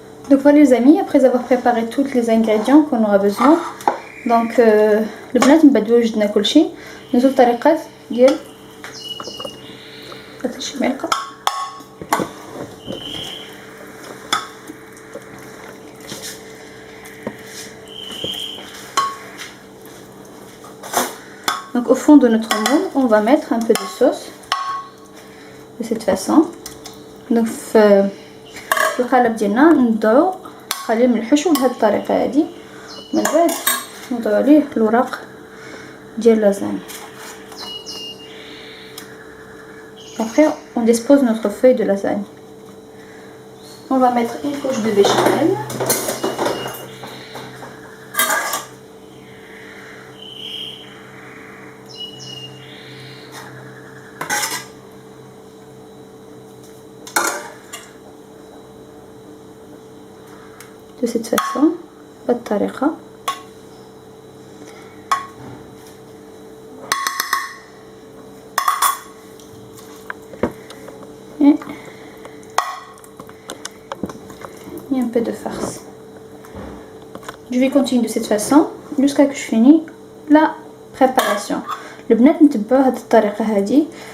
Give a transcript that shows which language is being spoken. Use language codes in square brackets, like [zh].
[fr] Donc voilà les amis, après avoir préparé tous les ingrédients qu'on aura besoin, donc [ar] البنات نبداو وجدنا كلشي. نزول طريقات ديال شي معلقه. [fr] Donc au fond de notre moule, on va mettre un peu de sauce de cette façon. [ar] Donc في القالب ديالنا نبداو نخليه من الحشو بهذه الطريقه هذه. من بعد نوضعوا عليه الوراق ديال لازاني. [fr] Après on dispose notre feuille de lasagne. On va mettre une couche de béchamel. De cette façon, بالطريقة. Et un peu de farce. Je vais continuer de cette façon jusqu'à que je finis la préparation. [ar] البنات نتبعوا هذه الطريقة هذه.